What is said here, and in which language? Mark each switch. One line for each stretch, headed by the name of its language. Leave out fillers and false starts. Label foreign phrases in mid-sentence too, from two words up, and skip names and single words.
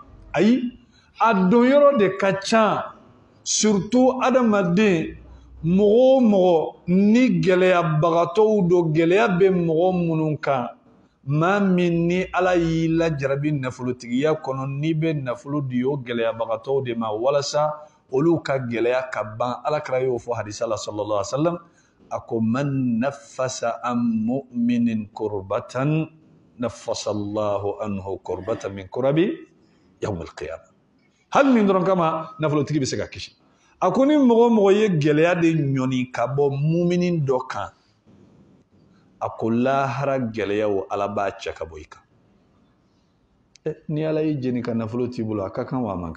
Bambara: Ayi a don yɔrɔ de ka ca surtout adamaden mɔgɔ o mɔgɔ ni gɛlɛyabagatɔw don gɛlɛya bɛ mɔgɔ minnu kan maa min ni Ala y'i lajarabi nafolotigiya kɔnɔ n'i bɛ nafolo di o gɛlɛyabagatɔw de ma walasa olu ka gɛlɛya ka ban Alakira y'o fɔ hadisa la
Arabic: صلى الله عليه وسلم
Bambara: a ko
Arabic: من نفس عن مؤمن كربة نفس الله عنه كربة من كرب يوم القيامة.
Bambara: Hali nin dɔrɔn kama nafolotigi bɛ se ka kisi. A ko ni mɔgɔ mɔgɔ ye gɛlɛya de ɲɔni ka bɔ muminin dɔ kan a ko lahara gɛlɛyaw Ala b'a cɛ ka bɔ I kan. Ni Ala y'i jeni ka nafolo t'i bolo a ka kan wa a man kan?